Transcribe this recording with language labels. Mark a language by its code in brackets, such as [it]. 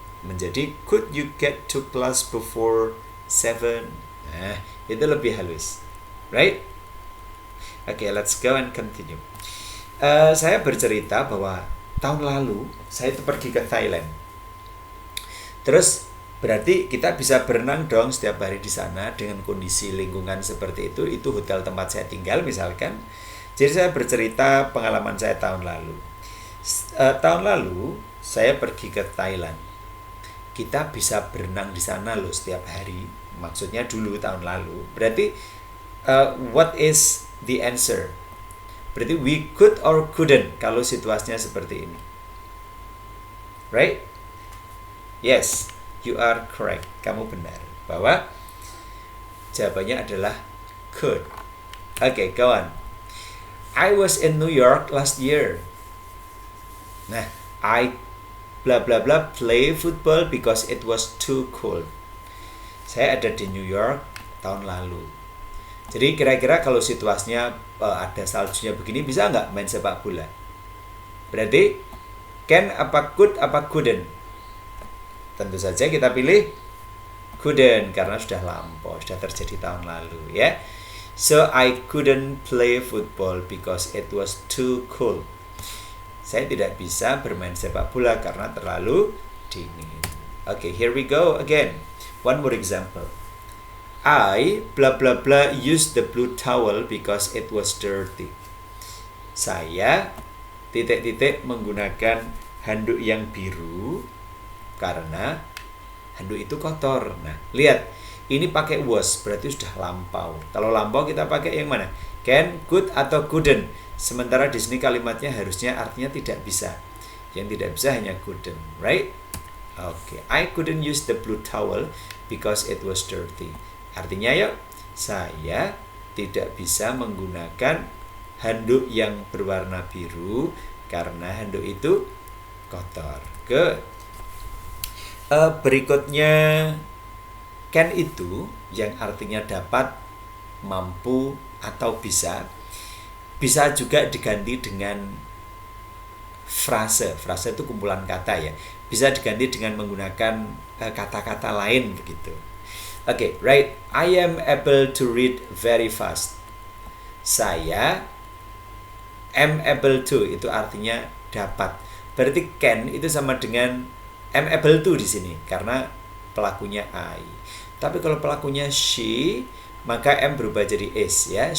[en] Menjadi, could you get to class before 7? [id] Nah, itu lebih halus. [en] Right? Okay, let's go and continue. [id] Saya bercerita bahwa tahun lalu saya itu pergi ke Thailand. Terus berarti kita bisa berenang dong setiap hari di sana dengan kondisi lingkungan seperti itu. Itu hotel tempat saya tinggal misalkan. Jadi saya bercerita pengalaman saya tahun lalu. Tahun lalu saya pergi ke Thailand. Kita bisa berenang di sana loh setiap hari. Maksudnya dulu tahun lalu. Berarti [en] what is the answer? [id] Berarti [en] we could or couldn't [id] kalau situasinya seperti ini. Right? [en] Yes, you are correct. [id] Kamu benar. Bahwa jawabannya adalah could. [en] Okay, go on. I was in New York last year. Nah, I blah blah blah play football because it was too cold. [id] Saya ada di New York tahun lalu. Jadi kira-kira kalau situasinya ada saljunya begini, bisa nggak main sepak bola? Berarti can apa could apa couldn't? Tentu saja kita pilih couldn't karena sudah lampau, sudah terjadi tahun lalu ya. [en] So I couldn't play football because it was too cold. [id] Saya tidak bisa bermain sepak bola karena terlalu dingin. [en] Okay, here we go again. One more example. I blah blah blah used the blue towel because it was dirty. [id] Saya titik-titik menggunakan handuk yang biru karena handuk itu kotor. Nah, lihat, ini pakai was berarti sudah lampau. Kalau lampau kita pakai yang mana? Can, could atau couldn't. Sementara di sini kalimatnya harusnya artinya tidak bisa. Yang tidak bisa hanya couldn't, right? [en] Okay, I couldn't use the blue towel because it was dirty. [id] Artinya yuk, saya tidak bisa menggunakan handuk yang berwarna biru karena handuk itu kotor. Berikutnya, can itu yang artinya dapat, mampu, atau bisa. Bisa juga diganti dengan frase. Frase itu kumpulan kata ya. Bisa diganti dengan menggunakan kata-kata lain begitu. [en] Okay, right. I am able to read very fast. [id] Saya [en] am able to [id] itu artinya dapat. Berarti can itu sama dengan am able to di sini karena pelakunya I. Tapi kalau pelakunya she, maka am berubah jadi is ya.